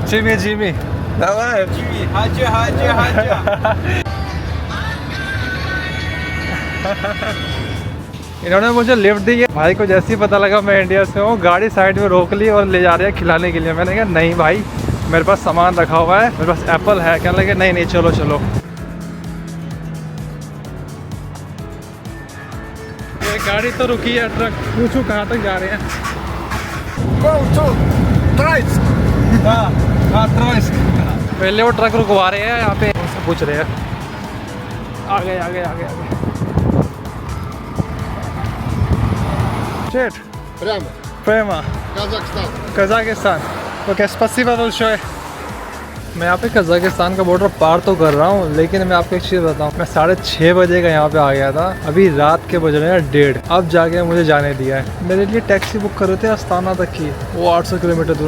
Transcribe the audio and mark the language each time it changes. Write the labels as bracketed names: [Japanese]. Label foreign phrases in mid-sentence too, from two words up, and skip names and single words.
[Russian] Jimmy, Jimmy. Давай. Jimmy, hacı. [Hindi] इन्होंने मुझे लिफ्ट दी है। भाई को जैसे ही पता लगा मैं इंडिया से हूँ, गाड़ी साइड में रोक ली और ले जा रहे हैं खिलाने के लिए। मैंने कहा नहीं भाई, मेरे पास सामान रखा हुआ है, मेरे पास एप्पल है। कहने लगे नहीं नहीं चलो चलो। ये गाड़ी तो रुकी है, ट्रक पूछू कहाँ तक जा रहे हैं। [English] Go to Troitsk. [Hindi] हाँ ट्रोइस्क। पहले वो ट्रक रुकवा रहे हैं यहाँ पे, उनसे पूछ रहे हैं। आगे आगे आगे आगे। Shit. [Russian] Прямо. Prema. Казахстан. [Hindi] कजाकिस्तान। ओके [Russian] спасибо большое. [Hindi] मैं यहाँ पे कजाकिस्तान का बॉर्डर पार तो कर रहा हूँ, लेकिन मैं आपको एक चीज़ बताऊँ, मैं 6:30 बजे का यहाँ पे आ गया था। अभी रात के बज रहे हैं 1:30, अब जाके मुझे जाने दिया है। मेरे लिए टैक्सी बुक कर रहे थे अस्ताना तक की, वो 800 किलोमीटर दूर।